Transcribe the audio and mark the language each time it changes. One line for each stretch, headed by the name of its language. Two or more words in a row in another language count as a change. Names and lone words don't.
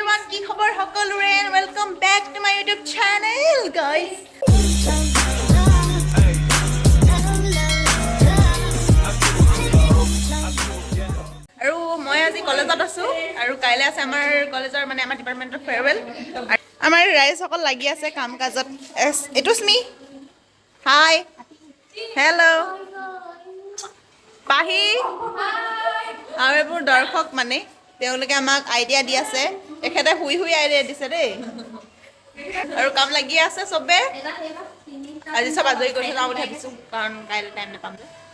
Assamese: কি খবৰ সকলোৰে
English: welcome back to my YouTube channel guys
Assamese: আৰু মই আজি কলেজত আছো আৰু কাইলে আছে আমাৰ কলেজৰ মানে আমাৰ ডিপাৰ্টমেন্টৰ ফেয়াৰৱেল আমাৰ ৰাইজসকল লাগি আছে কাম কাজত
English: it's me hi hello'
Assamese: পাহি আৰু এইবোৰ দৰ্শক মানে তেওঁলোকে আমাক আইডিয়া দি আছে এখেতে হুই হুই আইডিয়া দিছে দেই আৰু কাম লাগি আছে সবে আজি সব আজৰি কৰি যাওঁ বুলি ভাবিছো কাৰণ কাইলে টাইম নাপাম যে